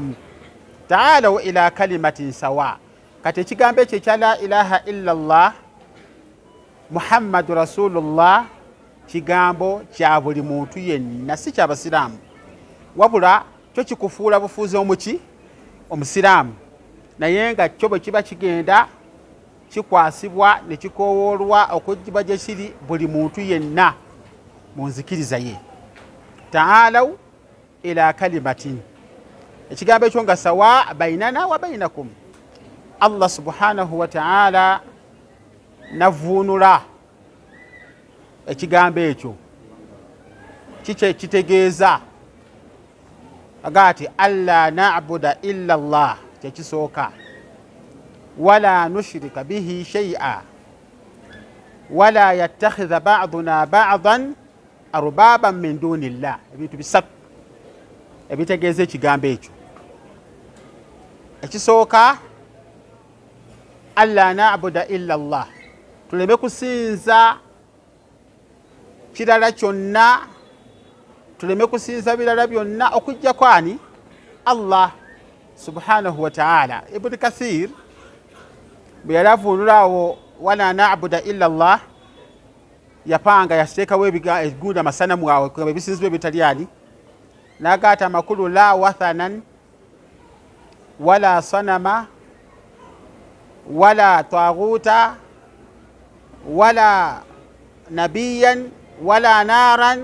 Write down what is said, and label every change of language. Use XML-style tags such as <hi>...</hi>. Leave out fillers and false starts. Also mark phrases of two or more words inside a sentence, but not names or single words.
<ar>تعالوا إلى كلمة سواء,</ar> <lg>kati ekigambo ekyo ekya</lg> <ar>لا إله إلا الله محمد رسول الله</ar> <lg>kigambo kya buli muntu yenna, si kyabasiraamu, wabula kyo kikufuula bufuuzi omuki omusiraamu, naye nga kyo bwe kiba kigenda kikwasibwa ne kikowoolwa okugibwa gye kiri buli muntu yenna mu nzikiriza ye.</lg> <ar>تعالوا إلى كلمة,</ar> <lg>ekigambo ekyo nga</lg> <ar>سواء بيننا وبينكم.</ar> <lg>Allah</lg> <ar>سبحانه وتعالى</ar> <lg>navuunula ekigambo ekyo kitegeeza agati</lg> <ar>ألا نعبد إلا الله,</ar> <lg>kyekisooka,</lg> <ar>ولا نشرك به شيئا ولا يتخذ بعضنا بعضا أربابا من دون الله.</ar> <lg>Ebintu bisatu ebitegeeza ekigambo ekyo. Ekisooka</lg> <ar>ألا نعبد إلا الله,</ar> <lg>tuleme kusinza kirala kyonna, tuleme kusinza birala byonna okujja kwani Allah</lg> <ar>سبحانه وتعالى.</ar> <lg>Ibn Kathir bwe yali avuunulaawo</lg> <ar>ولا نعبد إلا الله,</ar> <lg>yapanga yateekawo ebiguuda amasanamu awe ebisinzibwa ebitali ani, n'agaata amakulu</lg> <ar>لا وثنا ولا صنما ولا طاغوتا ولا نبيا ولا نارا.</ar>